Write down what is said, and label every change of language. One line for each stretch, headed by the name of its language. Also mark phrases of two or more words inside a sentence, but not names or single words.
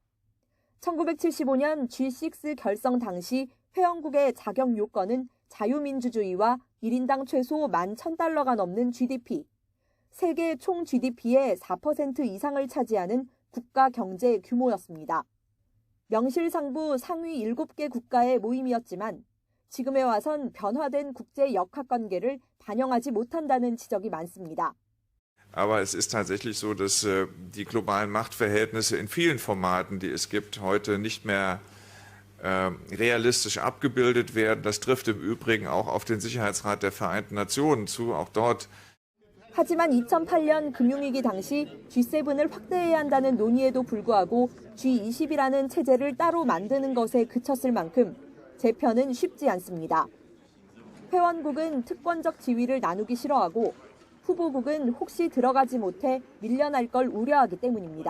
Korean: 1975년 G6 결성 당시 회원국의 자격 요건은 자유민주주의와 1인당 최소 11,000달러가 넘는 GDP, 세계 총 GDP의 4% 이상을 차지하는 국가 경제 규모였습니다. 명실상부 상위 7개 국가의 모임이었지만 지금에 와선 변화된 국제 역학관계를 반영하지 못한다는 지적이 많습니다.
German: Aber es ist tatsächlich so, dass die globalen Machtverhältnisse in vielen Formaten, die es gibt, heute nicht mehr realistisch abgebildet werden. Das trifft im Übrigen auch auf den Sicherheitsrat der Vereinten Nationen zu. Auch dort.
Korean: 하지만 2008년 금융위기 당시 G7을 확대해야 한다는 논의에도 불구하고 G20이라는 체제를 따로 만드는 것에 그쳤을 만큼 재편은 쉽지 않습니다. 회원국은 특권적 지위를 나누기 싫어하고 후보국은 혹시 들어가지 못해 밀려날 걸 우려하기 때문입니다.